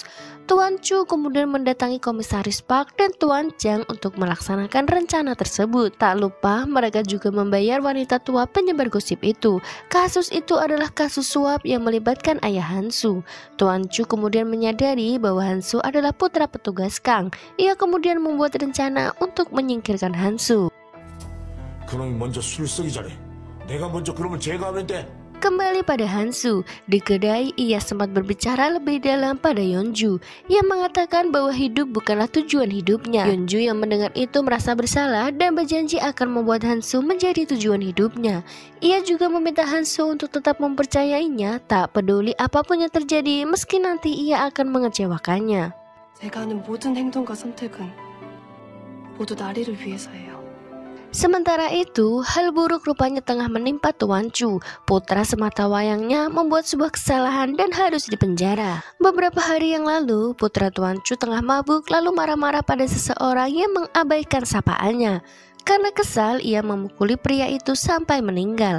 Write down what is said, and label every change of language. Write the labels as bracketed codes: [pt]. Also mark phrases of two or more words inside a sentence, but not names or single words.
[id] Tuan Chu kemudian mendatangi Komisaris Park dan Tuan Chang untuk melaksanakan rencana tersebut. Tak lupa, mereka juga membayar wanita tua penyebar gosip itu. Kasus itu adalah kasus suap yang melibatkan ayah Hansu. Tuan Chu kemudian menyadari bahwa Hansu adalah putra petugas Kang. Ia kemudian membuat rencana untuk menyingkirkan Hansu. [ko] 그놈이 먼저 술 쓰기 전에 내가 먼저 그놈을 제거하면 돼. [id] Kembali pada Hansu, di kedai ia sempat berbicara lebih dalam pada Yeonju yang mengatakan bahwa hidup bukanlah tujuan hidupnya. Yeonju yang mendengar itu merasa bersalah dan berjanji akan membuat Hansu menjadi tujuan hidupnya. Ia juga meminta Hansu untuk tetap mempercayainya, tak peduli apapun yang terjadi meski nanti ia akan mengecewakannya. [ko] 제가 하는 모든 행동과 선택은 모두 나리를 위해서예요. [id] Sementara itu, hal buruk rupanya tengah menimpa Tuan Chu. Putra semata wayangnya membuat sebuah kesalahan dan harus dipenjara. Beberapa hari yang lalu, putra Tuan Chu tengah mabuk lalu marah-marah pada seseorang yang mengabaikan sapaannya. Karena kesal, ia memukuli pria itu sampai meninggal.